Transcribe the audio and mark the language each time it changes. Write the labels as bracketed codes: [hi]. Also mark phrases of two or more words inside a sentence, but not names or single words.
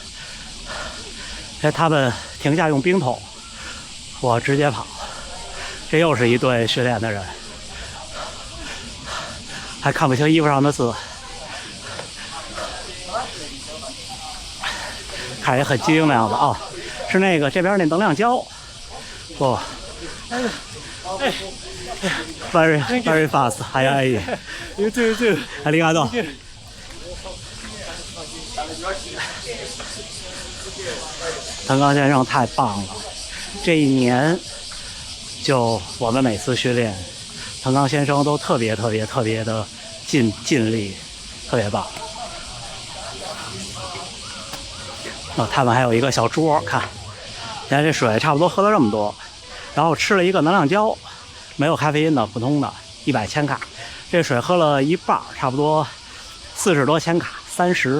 [zh] 他们停下用冰桶，我直接跑。这又是一队训练的人，还看不清衣服上的字，看也很精那样子哦。是那个这边那能量胶，哦 ， [en] very fast， [ja] 哎，ありがとう。 [zh] 藤冈先生太棒了，这1年就我们每次训练，藤冈先生都特别的尽力，特别棒。哦，他们还有一个小桌，看，现在这水差不多喝了这么多，然后吃了一个能量胶，没有咖啡因的，普通的100千卡，这水喝了一半，差不多40多千卡，30。